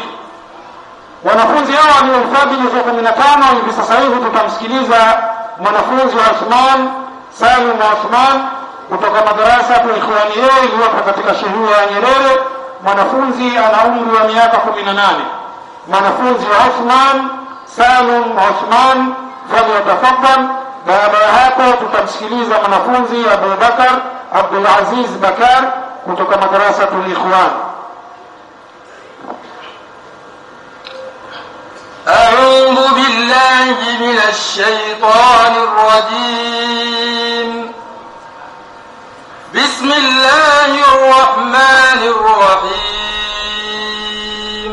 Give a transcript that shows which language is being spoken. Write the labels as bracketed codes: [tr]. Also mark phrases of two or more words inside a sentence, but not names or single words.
[sw] Wanafunzi hao waliohifadhi juzuu 15, hivi sasa hivi tutamsikiliza mwanafunzi wa Uthman Salim Uthman kutoka madarasa ya Ikhwani iliyopo katika shehia ya Nyerere. Mwanafunzi ana umri wa miaka 18. Mwanafunzi wa Uthman Salim Uthman falyatafaddal. Baada ya hapo tutamsikiliza mwanafunzi Abu Bakar Abdul Aziz Bakar kutoka madarasa ya Ikhwan. [ar] أعوذ بالله من الشيطان الرجيم. بسم الله الرحمن الرحيم.